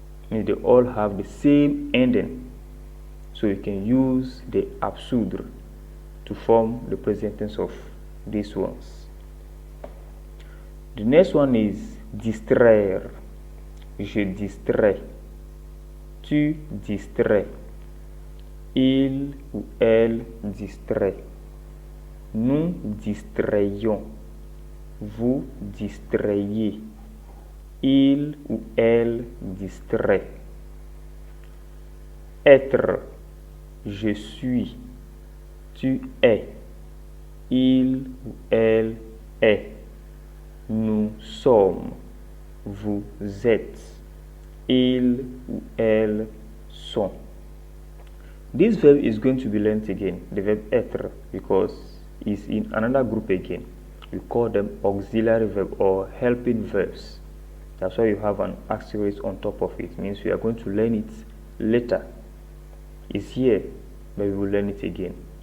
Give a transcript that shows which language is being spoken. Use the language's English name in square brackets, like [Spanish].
[English] And they all have the same ending. So you can use the absoudre to form the present tense of these ones. The next one is distraire. [French] Je distrais, tu distrais, il ou elle distrait, nous distrayons, vous distrayez, il ou elle distrait. Être. Je suis, tu es, il ou elle est, nous sommes, vous êtes, ils ou elles sont. [English] This verb is going to be learned again, the verb être, because it's in another group again. We call them auxiliary verb or helping verbs. That's why you have an asterisk on top of it. It means we are going to learn it later. It's here but we will learn it again.